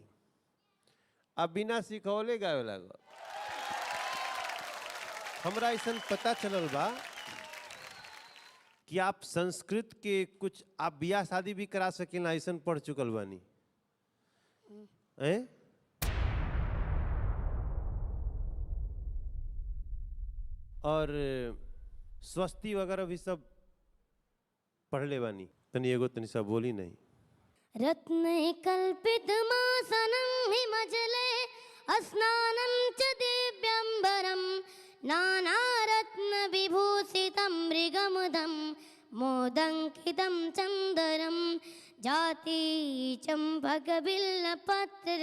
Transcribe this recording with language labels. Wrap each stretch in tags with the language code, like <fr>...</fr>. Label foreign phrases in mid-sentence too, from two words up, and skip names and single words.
<bho>अब बिना सिखौले गावे लागल। हमरा ऐसा पता चलल बा कि आप संस्कृत के कुछ आप बियाह शादी भी करा सकेला, ऐसा पढ़ चुकल बानी हैं? और स्वस्ति वगैरह भी सब पढ़ ले बानी। तनी एगो तनी सब बोली नहीं।</bho> <sa>रत्न कल्पित मासनं हिमजले अस्नानं च दिव्यंबरं नानारत्न विभूषितं मृगमुदं मोदंकितं चंदरं जाति चंपकबिल्लपत्र</sa>